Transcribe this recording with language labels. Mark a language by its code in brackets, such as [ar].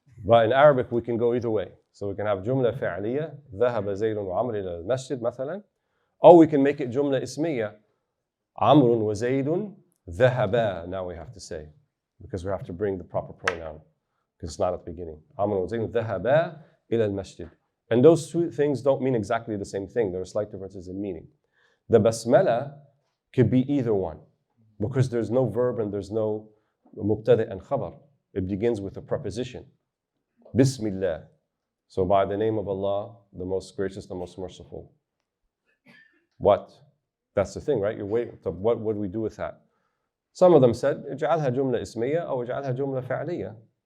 [en] But in Arabic, we can go either way. So we can have Jumla Fa'aliyya, [ar] ذهب زيد وعمر إلى المسجد مثلا. [en] Or we can make it Jumla Ismiyya, [ar] عمر وزيد ذهبا. [en] Now we have to say, because we have to bring the proper pronoun, because it's not at the beginning. [ar] عمر وزيد ذهبا إلى المسجد. [en] And those 2 things don't mean exactly the same thing. There are slight differences in meaning. The Basmala could be either one, because there's no verb and there's no mubtada and khabar. It begins with a preposition. Bismillah. So by the name of Allah, the most gracious, the most merciful. What? That's the thing, right? You're waiting. So what would we do with that? Some of them said, [ar] اجعلها جملة اسمية أو اجعلها جملة فعلية.